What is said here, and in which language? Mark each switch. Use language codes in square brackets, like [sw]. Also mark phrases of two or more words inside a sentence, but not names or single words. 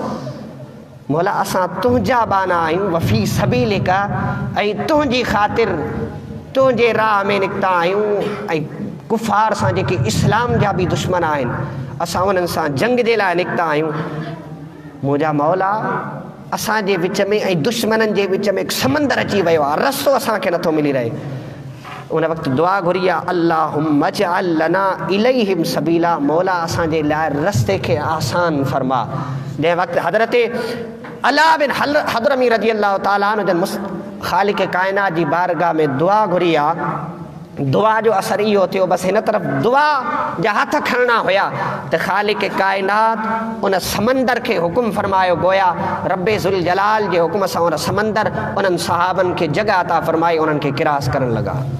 [sd] मौला असां तुंहिंजा बाना आहियूं, [ar] وفي سبيلك, [sd] ऐं तुंहिंजी ख़ातिर तुंहिंजे राह में निकिता आहियूं, ऐं कुफ़ार सां जेके इस्लाम जा बि दुश्मन आहिनि असां उन्हनि सां जंग जे लाइ निकिता आहियूं। मुंहिंजा मौला असांजे विच में ऐं दुश्मननि जे विच में समंदर अची वियो आहे, रस्तो असांखे नथो मिली रहे। उन वक़्तु दुआ घुरी आहे, [ar] اللهم اجعل لنا إليهم سبيلا, [sd] मौला असांजे लाइ रस्ते खे आसान फरमा। जंहिं वक़्तु हज़रत अला बिन हदरमी [ar] رضي الله تعالى عنه [sd] जन ख़ालिक़ काइनात जी बारगाह में दुआ घुरी आहे दुआ जो असर इहो थियो, बसि हिन तरफ़ दुआ जा हथ खणणा हुया त ख़ालिक़ काइनात उन समंदर खे हुकुम फरमायो, गोया रब्बे ज़ुल जलाल जे हुकुम सां उन समंदर उन्हनि सहाबनि खे जॻह अता फरमाई, उन्हनि खे किरास करण लॻा।